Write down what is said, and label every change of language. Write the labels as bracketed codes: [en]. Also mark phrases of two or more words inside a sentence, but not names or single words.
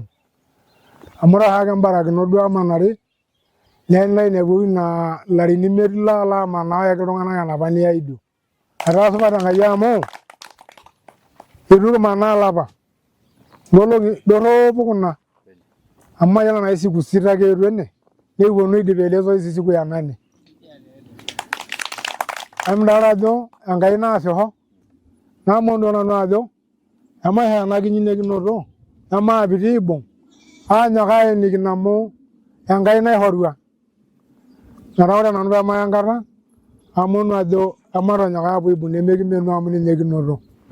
[mas] Amu ore oshiake imbarakinot duo amanari nelo ainepu ina ilarin imiet ilo amanaa ayaki iltung'anak enapa niaidio. Etaa supat Enkai amu itu kimanaa olapa. Nkolong'i dorropu kuna. Amu mayiolo enaa [sw] siku sita [mas] kietuo ene nikiponu aidip ele [sw] zoezi siku ya 8. [mas] Emidolita ajo Enkai naasisho. Naamon duo nanu ajo emaisho ena kinyi nekinoto emaapiti aibung aanyok aenikino amu Enkai naishorua. Metaa ore nanu peemaya enkata aamonu ajo ematonyok aapuo aibung nemekimenu amu ninye kinoto.